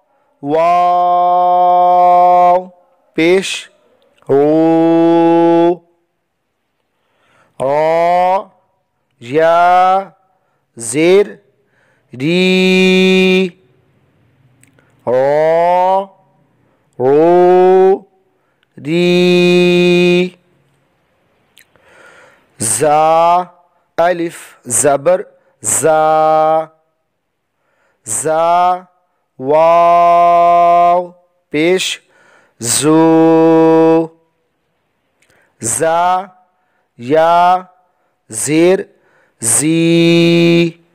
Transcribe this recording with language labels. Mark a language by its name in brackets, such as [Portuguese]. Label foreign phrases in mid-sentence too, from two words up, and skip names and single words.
[Persian] واو پیش رو را یا زیر ری را رو ری زا الف زبر زا زا واو پیش زو زا یا زیر زی